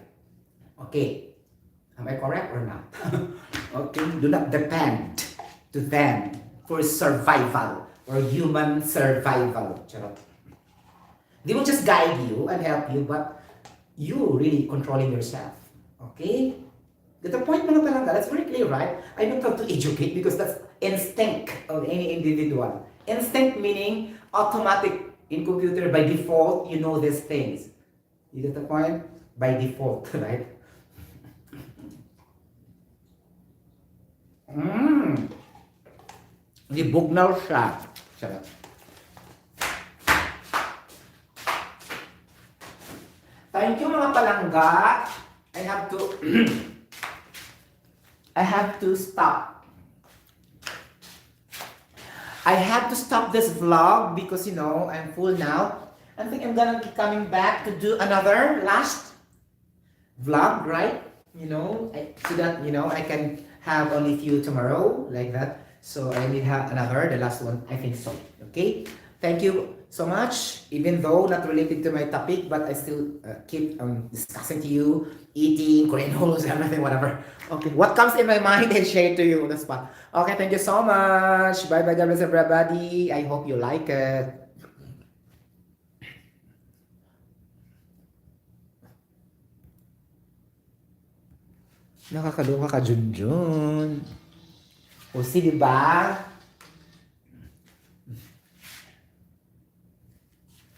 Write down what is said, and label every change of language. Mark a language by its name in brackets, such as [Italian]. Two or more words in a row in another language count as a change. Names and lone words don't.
[English] Okay. Am I correct or not? Okay. Do not depend to them for survival or human survival. Charot. They will just guide you and help you, but you really controlling yourself. Okay? Get the point, [Cebuano] mga palangga? [English] That's very clear, right? I don't have to educate because that's instinct of any individual. Instinct meaning automatic in computer by default, you know these things. You get the point? By default, right? [Cebuano] Libugnaw siya. Sarap. [English] Thank you, [Cebuano] mga palangga. [English] I have to I have to stop. I have to stop this vlog because you know I'm full now. I think I'm gonna be coming back to do another last vlog, right? You know, so that you know I can have only few tomorrow like that. So I need have another, the last one. I think so. Okay. Thank you so much. Even though not related to my topic, but I still keep discussing to you, eating Korean noodles, everything, whatever. Okay, what comes in my mind and share to you on the spot. Okay, thank you so much. Bye bye, God bless everybody. I hope you like it. [Filipino] Nakakaluha ka, Junjun. O, si, di ba? Okay, [Cebuano] mga palangga.